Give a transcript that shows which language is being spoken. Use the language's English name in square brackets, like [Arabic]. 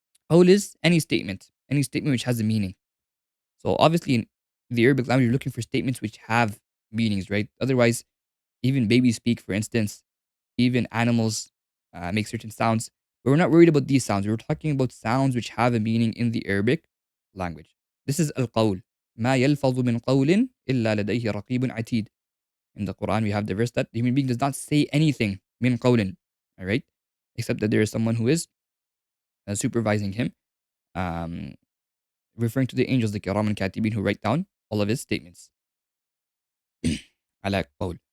[English] Qawl is any statement which has a meaning. So obviously in the Arabic language, you're looking for statements which have meanings, right? Otherwise, even babies speak, for instance, even animals make certain sounds. But we're not worried about these sounds. We're talking about sounds which have a meaning in the Arabic language. This is al-qawl. [Arabic] ما يلفظ من قول إلا لديه رقيب عتيد. [English] In the Quran, we have the verse that the human being does not say anything min qawlin, all right, except that there is someone who is supervising him, um, referring to the angels, the kiram and katibin, who write down all of his statements. Ala qawl.